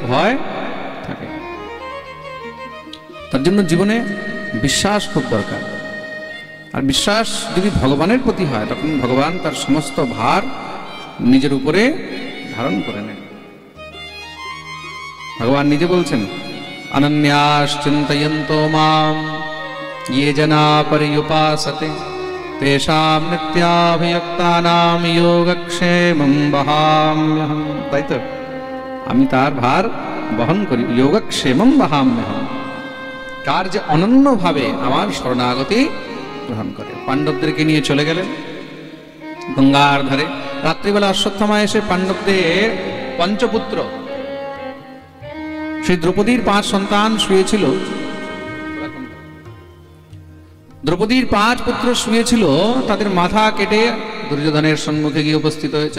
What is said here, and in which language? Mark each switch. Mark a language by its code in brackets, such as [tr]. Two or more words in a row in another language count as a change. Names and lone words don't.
[bn] ভয় থাকে। তার জন্য জীবনে বিশ্বাস খুব দরকার। আর বিশ্বাস যদি ভগবানের প্রতি হয়, তখন ভগবান তার সমস্ত ভার নিজের উপরে ধারণ করে নেন। ভগবান নিজে বলছেন, [sa] অনন্যাস চিন্তয়ন্তো মাম ये जना पर्युपासते तेषां नित्याभियुक्तानां योगक्षेमं वहाम्यहम्। [bn] তাই তো, আমি তার ভার বহন করি, [sa] যোগক্ষেমম বহাম্যহম। [bn] কার যে অনন্যভাবে আমার শরণাগতি গ্রহণ করে। পাণ্ডবদেরকে নিয়ে চলে গেলেন গঙ্গার ধারে। রাত্রিবেলা অশ্বত্থামা এসে পাণ্ডবদের পঞ্চপুত্র, সেই দ্রৌপদীর 5 সন্তান শুয়েছিল, দ্রৌপদীর 5 পুত্র শুয়েছিল, তাদের মাথা কেটে দুর্যোধনের সম্মুখে গিয়ে উপস্থিত হয়েছেন।